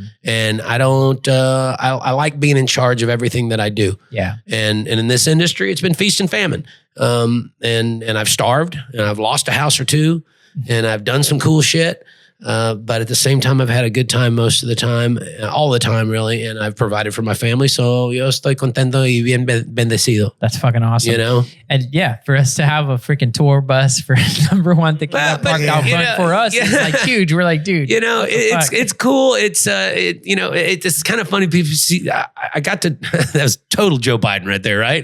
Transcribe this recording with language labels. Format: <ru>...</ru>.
<en>And I don't, I like being in charge of everything that I do. Yeah. And in this industry, it's been feast and famine. And I've starved and I've lost a house or two and I've done some cool shit. But at the same time, I've had a good time most of the time, all the time, really. And I've provided for my family.</en> <es>So yo estoy contento y bien bendecido.</es> <en>That's fucking awesome. You know? And yeah, for us to have a freaking tour bus for Number Juan Tequila parked out front for us is like huge. We're like, dude. You know, it's cool. It's, it's kind of funny. People see, I got to, that was total Joe Biden right there, right?</en>